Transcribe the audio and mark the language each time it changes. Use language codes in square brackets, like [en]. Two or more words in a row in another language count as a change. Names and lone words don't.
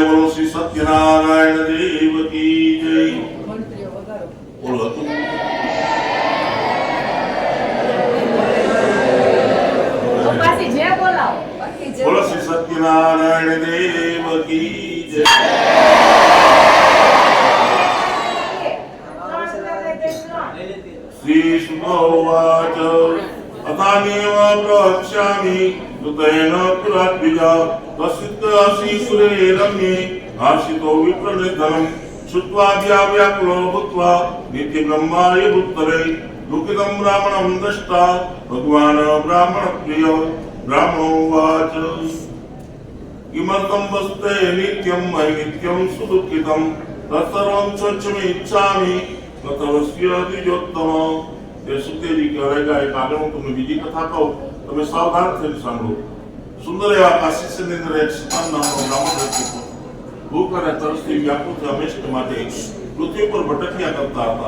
[gu] બોલો શ્રી સત્યનારાયણ [hi] देव की जय. [gu] બોલો હતું બોલો શ્રી સત્યનારાયણ [hi] देव की जय. [sa] श्री सुखोवाच अथानेव प्रवक्ष्यामि ऋतेन पुराद्विजा कश्चित् आसीपुरे रम्ये आशितो विप्रनिधनं श्रुत्वा व्याकुलो भूत्वा नित्यब्रह्माय भूत्तरे दुःखितं ब्राह्मणं दृष्ट्वा भगवान् ब्राह्मणप्रिय ब्राह्मणोवाच किमर्थं वस्ते नित्यं मयि नित्यं सुदुःखितं तत्सर्वं स्वच्छमिच्छामि कथवस्य द्विजोत्तम. [gu] એ સુખદેવજી કહેવાય એક આગળ હું તમને બીજી કથા કહું, તમે સાવધાન થઈને સાંભળો. સુંદર એવા કાશીની અંદર એક સતાન નામનો બ્રાહ્મણ રહેતો હતો. ભૂખ અને તરસથી વ્યાકુળ હંમેશા માટે પૃથ્વી પર ભટક્યા કરતા હતા.